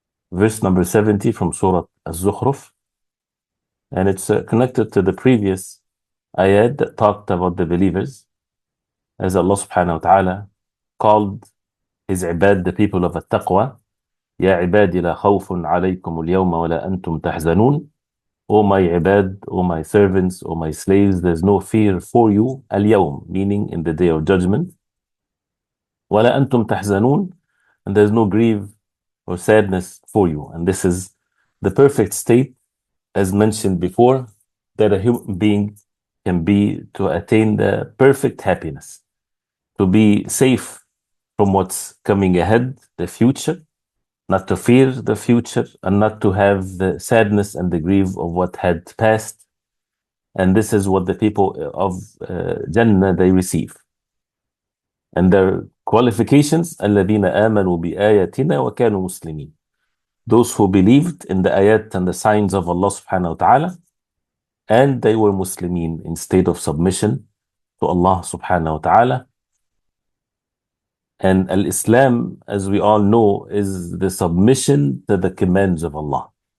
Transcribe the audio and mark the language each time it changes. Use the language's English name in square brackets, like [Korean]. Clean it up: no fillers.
[English] Verse number 70 from Surah Az-Zukhruf, and it's connected to the previous ayat that talked about the believers, as Allah subhanahu wa ta'ala called his ibad, the people of at-taqwa. [Arabic] يا عبادي لا خوف عليكم اليوم ولا أنتم تحزنون. [English] O my ibad, O my servants, O my slaves, there's no fear for you [Arabic] اليوم, [English] meaning in the day of judgment. [Arabic] ولا أنتم تحزنون, [English] and there's no grief or sadness for you. And this is the perfect state, as mentioned before, that a human being can be to attain the perfect happiness, to be safe from what's coming ahead, the future, not to fear the future, and not to have the sadness and the grief of what had passed. And this is what the people of Jannah, they receive. And their qualifications, [Arabic] الَّذِينَ آمَنُوا بِآيَاتِنَا وَكَانُوا مُسْلِمِينَ. [English] Those who believed in the ayat and the signs of Allah subhanahu wa ta'ala, and they were Muslimin, in state of submission to Allah subhanahu wa ta'ala. And al-Islam, as we all know, is the submission to the commands of Allah.